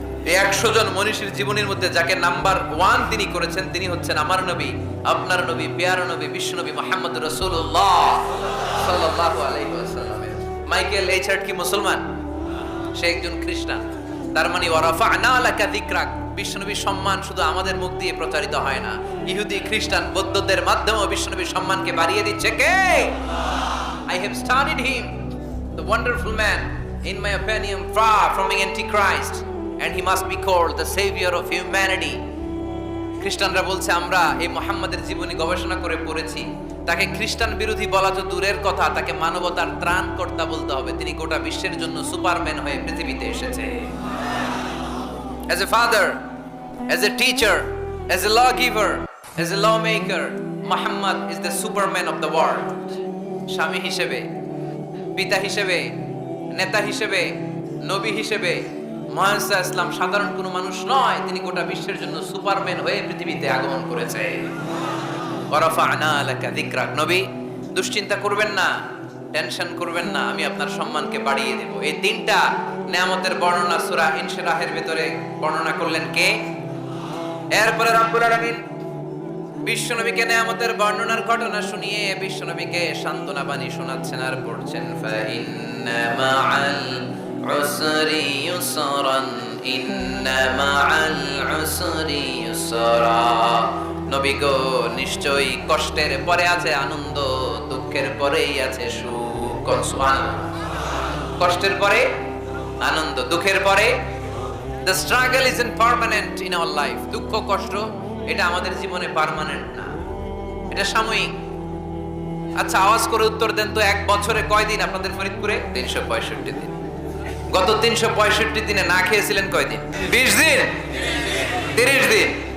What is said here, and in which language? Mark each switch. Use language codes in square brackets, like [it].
[bn] এই 100 জন মনীষীর জীবনীর মধ্যে যাকে নাম্বার 1 তিনি করেছেন, তিনি হচ্ছেন আমার নবী, আপনার নবী, পেয়ারা নবী, বিশ্বনবী মুহাম্মদ রাসূলুল্লাহ সাল্লাল্লাহু আলাইহি ওয়াসাল্লাম। মাইকেল এইচ হার্ট কি মুসলমান? সে একজন খ্রিস্টান। তার মানে [ar] ওয়া রাফা'না লাকা যিকরাক, [bn] বিশ্বনবীর সম্মান শুধু আমাদের মুখ দিয়ে প্রচারিত হয় না, ইহুদি, খ্রিস্টান, বৌদ্ধদের মাধ্যমেও বিশ্বনবীর সম্মানকে বাড়িয়ে দিচ্ছে কে? [en] I have studied him, the wonderful man, in my opinion far from being antichrist, and he must be called the savior of humanity. [bn] খ্রিস্টানরা বলছে আমরা এই মুহাম্মাদের জীবনী গবেষণা করে পড়েছি, তাকে খ্রিস্টান বিরোধী বলা তো দূরের কথা, তাকে মানবতার ত্রাণকর্তা বলতে হবে। তিনি গোটা বিশ্বের জন্য সুপারম্যান হয়ে পৃথিবীতে এসেছে। [en] As a father, as a teacher, as a lawgiver, as a lawmaker, Muhammad is the superman of the world. [bn] স্বামী হিসেবে, পিতা হিসেবে, নেতা হিসেবে, নবী হিসেবে মুহাম্মদ ইসলাম সাধারণ কোনো মানুষ নয়, তিনি গোটা বিশ্বের জন্য সুপারম্যান হয়ে পৃথিবীতে আগমন করেছে। [ar] ওয়া রাফা'না লাকা যিকরাক। [bn] নবী, দুশ্চিন্তা করবেন না, টেনশন করবেন না, আমি আপনার সম্মানকে বাড়িয়ে দেব। এই তিনটা নিয়ামতের বর্ণনা সূরা ইনশিরাহের ভিতরে বর্ণনা করলেন কে? এরপরে রব্বুল আলামিন বিশ্বনবীকে নিয়ামতের বর্ণনার ঘটনা শুনিয়ে বিশ্বনবীকে সান্ত্বনা বাণী শোনাচ্ছেন আর পড়ছেন, [ar] ফাইন্না মাআল উসরি ইউসরান, ইন্না মাআল উসরি ইউসরা। [bn] নবী গো, নিশ্চয়ই কষ্টের পরে আছে আনন্দ, দুঃখের পরেই আছে সুখ। সুবহানাল্লাহ। কষ্টের পরে আনন্দ, দুঃখের পরে। [en] The struggle isn't permanent in our life. [bn] দুঃখ কষ্ট এটা আমাদের জীবনে পার্মানেন্ট না, এটা সাময়িক। আচ্ছা, আওয়াজ করে উত্তর দেন তো, এক বছরে কয় দিন আপনাদের ফরিদপুরে? 365 দিন। গত 365 দিনে না খেয়েছিলেন কয় দিন? 20 দিন, 30 দিন।